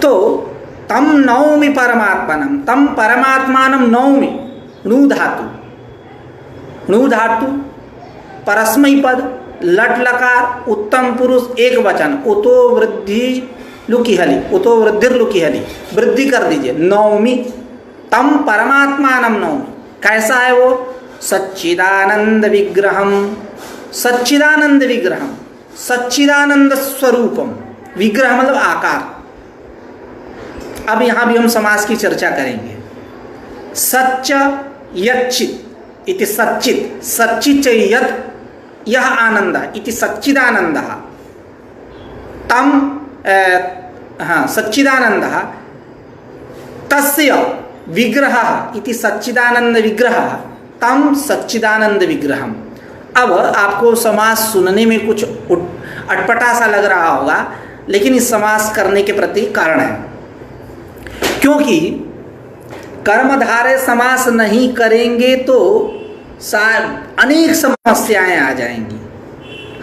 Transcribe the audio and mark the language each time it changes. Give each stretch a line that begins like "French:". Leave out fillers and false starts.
Sanskrit: तो तम नौमि परमात्मानम, तम परमात्मानम नौमि, णु धातु, णु धातु परस्मै पद, लट लकार, उत्तम पुरुष एक वचन, उतो वृद्धि लुकी हली, उतो वृद्धिर लुकी हली,
Hindi: वृद्धि कर दीजिए,
Sanskrit: नौमि, तम परमात्मानम नौमि।
Hindi: कैसा है वो?
Sanskrit: सच्चिदानंद विग्रहम, सच्चिदानंद विग्रहम, सच्चिदानंद स्वरूपम,
Hindi: विग्रह मतलब आकार। अब यहाँ भी हम समास की चर्चा करेंगे।
Sanskrit: सच्च यच्चित् इति सच्चित्, सच्चित् यत् यह आनंद इति सच्चिदानंद, तम सच्चिदानंद तस्य विग्रह इति सच्चिदानंद विग्रह, तम सच्चिदानंद विग्रहम।
Hindi: अब आपको समास सुनने में कुछ अटपटा सा लग रहा होगा, लेकिन इस समास करने के प्रति कारण है, क्योंकि कर्मधारय समास नहीं करेंगे तो अनेक समस्याएं आ जाएंगी।